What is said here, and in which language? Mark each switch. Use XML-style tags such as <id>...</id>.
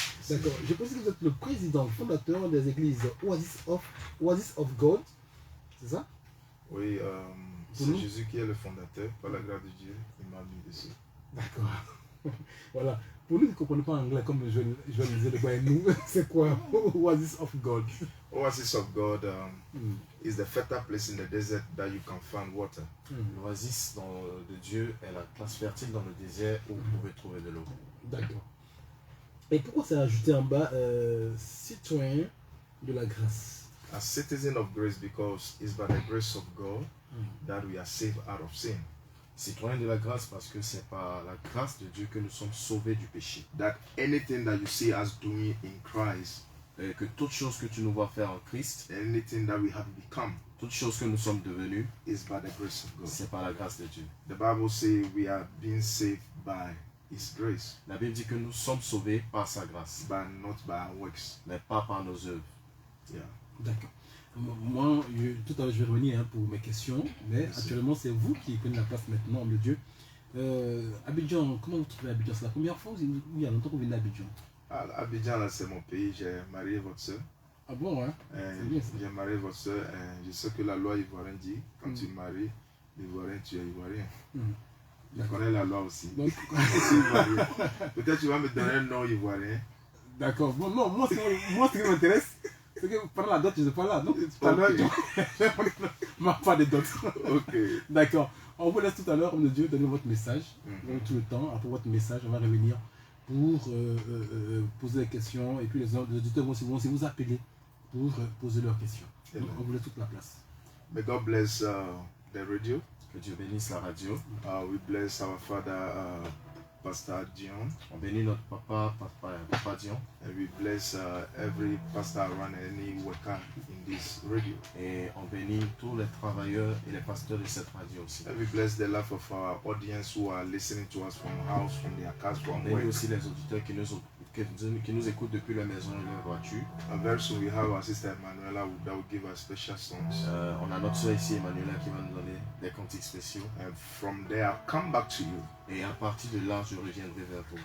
<fr>D'accord, je pense que vous êtes le président fondateur des églises Oasis of God, c'est ça? Oui, c'est Jésus qui est le fondateur, par la grâce de Dieu, il m'a mis dessus. D'accord. Voilà. Pour nous qui ne comprenons pas anglais, comme je le disais, nous, c'est quoi Oasis of God?</fr> <en>Oasis of God is the fertile place in the desert that you can find water.</en> <fr>L'oasis de Dieu est la place fertile dans le désert où vous pouvez trouver de l'eau. D'accord. Et pourquoi c'est ajouté en bas citoyen de la grâce?</fr> <en>A citizen of grace, because it's by the grace of God that we are saved out of sin.</en> <fr>Citoyen de la grâce parce que c'est par la grâce de Dieu que nous sommes sauvés du péché.</fr> <en>That anything that you see us doing in Christ,</en> <fr>et que toute chose que tu nous vois faire en Christ,</fr> <en>anything that we have become,</en> <fr>toute chose que nous sommes devenus,</fr> <en>is by the grace of God.</en> <fr>C'est par la grâce de Dieu.</fr> <en>The Bible says we are being saved by His grace.</en> <fr>La Bible dit que nous sommes sauvés par sa grâce,</fr> <en>but not by our works.</en> <fr>Mais pas par nos œuvres.</fr> <en>Yeah.</en> <fr>D'accord. Moi, tout à l'heure, je vais revenir pour mes questions, mais actuellement, c'est vous qui prenez la place maintenant, homme de Dieu. Abidjan, comment vous trouvez Abidjan? C'est la première fois ou il y a longtemps que vous venez d'Abidjan? Abidjan, là, c'est mon pays. J'ai marié votre soeur. Ah bon, hein? J'ai marié votre soeur. Je sais que la loi ivoirienne dit, quand tu maries l'Ivoirien, tu es Ivoirien. Je connais la loi aussi. Peut-être tu vas me donner un nom ivoirien. D'accord. Bon, non, moi, ce qui m'intéresse, c'est que pendant la dot, je ne sais pas là. Donc, tout à l'heure, pas de dot. Ok. D'accord. On vous laisse tout à l'heure, homme de Dieu, donner votre message. Donc, tout le temps, après votre message, on va revenir pour poser des questions. Et puis, les auditeurs vont aussi vous appeler pour poser leurs questions. Donc, on vous laisse toute la place.</fr> <en>May God bless the radio.</en> <fr>Que Dieu bénisse la radio.</fr> <en>We bless our father, Pastor Dion.</en> <fr>On bénit notre papa Dion.</fr> <en>And we bless every pastor around any worker in this radio.</en> <fr>Et on bénit tous les travailleurs et les pasteurs de cette radio aussi.</fr> <en>And we bless the life of our audience who are listening to us from house, from their cars, from</en> <fr>on bénit aussi les auditeurs qui nous écoutent depuis la maison et leur voiture.</fr> <en>And very soon we have our sister Emanuela that will give us special songs.</en> <fr>On a notre soeur ici, Emanuela, qui va nous donner des cantiques spéciaux.</fr> <en>And from there, I'll come back to you.</en> <fr>Et à partir de là, je reviendrai vers vous.</fr>